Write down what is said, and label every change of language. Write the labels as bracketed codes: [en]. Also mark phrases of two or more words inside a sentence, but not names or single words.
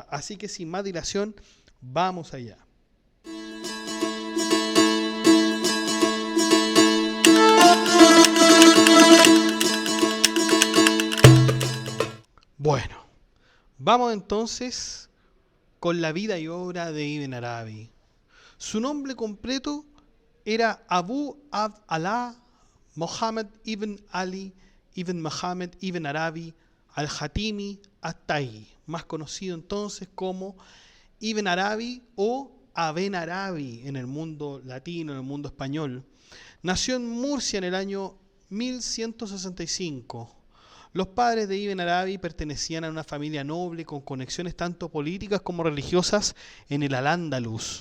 [es] Así que sin más dilación, vamos allá. Bueno, vamos entonces con la vida y obra de Ibn Arabi. Su nombre completo era Abu Abd-Allah Muhammad ibn Ali ibn Muhammad ibn Arabi al-Hatimi at-Tayi, más conocido entonces como Ibn Arabi o Aben Arabi en el mundo latino, en el mundo español. Nació en Murcia en el año 1165. Los padres de Ibn Arabi pertenecían a una familia noble con conexiones tanto políticas como religiosas en el Al-Ándalus.